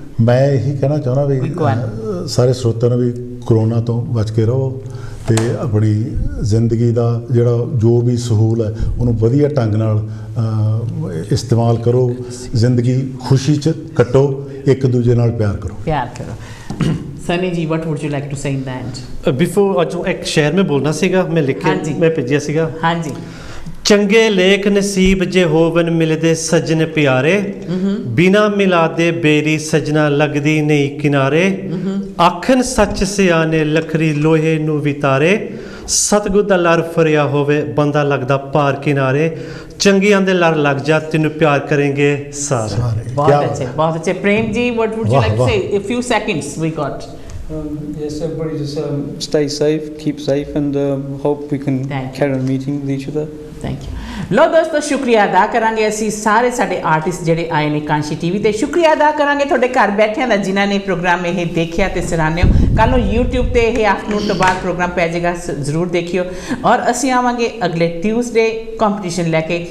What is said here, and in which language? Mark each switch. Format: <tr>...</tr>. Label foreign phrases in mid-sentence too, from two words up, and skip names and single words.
<pa>ਮੈਂ ਇਹੀ ਕਹਿਣਾ ਚਾਹੁੰਦਾ ਵੀ ਸਾਰੇ ਸਰੋਤਿਆਂ ਨੂੰ ਵੀ ਕਰੋਨਾ ਤੋਂ ਬਚ ਕੇ ਰਹੋ ਤੇ ਆਪਣੀ ਜ਼ਿੰਦਗੀ ਦਾ ਜਿਹੜਾ ਜੋ ਵੀ ਸਹੂਲ ਹੈ ਉਹਨੂੰ ਵਧੀਆ ਢੰਗ ਨਾਲ ਇਸਤੇਮਾਲ ਕਰੋ, ਜ਼ਿੰਦਗੀ ਖੁਸ਼ੀ 'ਚ ਕੱਟੋ, ਇੱਕ ਦੂਜੇ ਨਾਲ ਪਿਆਰ ਕਰੋ। ਸਨੀ ਜੀ,</pa> <en>what would you like to say in the end?</en> <pa>ਬਿਫੋਰ ਅੱਜ ਇੱਕ ਸ਼ੇਅਰ ਮੈਂ ਬੋਲਣਾ ਸੀਗਾ, ਮੈਂ ਲਿਖਿਆ, ਮੈਂ ਭੇਜਿਆ ਸੀਗਾ। ਹਾਂਜੀ। ਚੰਗੇ ਲੇਖ ਨਸੀਬ ਜੇ ਹੋਵਨ ਮਿਲਦੇ ਸੱਜਣ ਪਿਆਰੇ, ਬਿਨਾ ਮਿਲਾਦੇ ਬੇਰੀ ਸੱਜਣਾ ਲੱਗਦੀ ਨਹੀਂ ਕਿਨਾਰੇ, ਆਖਣ ਸੱਚ ਸਿਆਣੇ ਲਖਰੀ ਲੋਹੇ ਨੂੰ ਵਿਤਾਰੇ, ਸਤਿਗੁਰ ਦਾ ਲੜ ਫਰਿਆ ਹੋਵੇ ਬੰਦਾ ਲੱਗਦਾ ਪਾਰ ਕਿਨਾਰੇ, ਚੰਗੀਆਂ ਦੇ ਲੜ ਲੱਗ ਜਾ ਤੈਨੂੰ ਪਿਆਰ ਕरेंगे ਸਾਰੇ। ਬਹੁਤ ਅੱਛੇ, ਬਹੁਤ ਅੱਛੇ। ਪ੍ਰੇਮ ਜੀ,</pa> <en>what would you like to say? A few seconds we got. Yes, everybody just stay safe, keep safe, and hope we can carry on meeting with each other. Thank you.</en> <pa>ਲੋ ਦੋਸਤੋ, ਸ਼ੁਕਰੀਆ ਅਦਾ ਕਰਾਂਗੇ ਅਸੀਂ ਸਾਰੇ ਸਾਡੇ ਆਰਟਿਸਟ ਜਿਹੜੇ ਆਏ ਨੇ ਕਾਂਸ਼ੀ ਟੀਵੀ ਤੇ। ਸ਼ੁਕਰੀਆ ਅਦਾ ਕਰਾਂਗੇ ਤੁਹਾਡੇ ਘਰ ਬੈਠਿਆਂ ਦਾ ਜਿਨ੍ਹਾਂ ਨੇ ਪ੍ਰੋਗਰਾਮ ਇਹ ਦੇਖਿਆ ਤੇ ਸਰਾਹਨਿਓ। ਕੱਲ੍ਹ ਨੂੰ YouTube ਤੇ ਇਹ ਆਫਟਰਨੂਨ ਤੋਂ ਬਾਅਦ ਪ੍ਰੋਗਰਾਮ ਪੈ ਜਾਏਗਾ, ਜ਼ਰੂਰ ਦੇਖਿਓ। ਔਰ ਅਸੀਂ ਆਵਾਂਗੇ ਅਗਲੇ ਟਿਊਜ਼ਡੇ ਕੰਪੀਟੀਸ਼ਨ ਲੈ ਕੇ।</pa>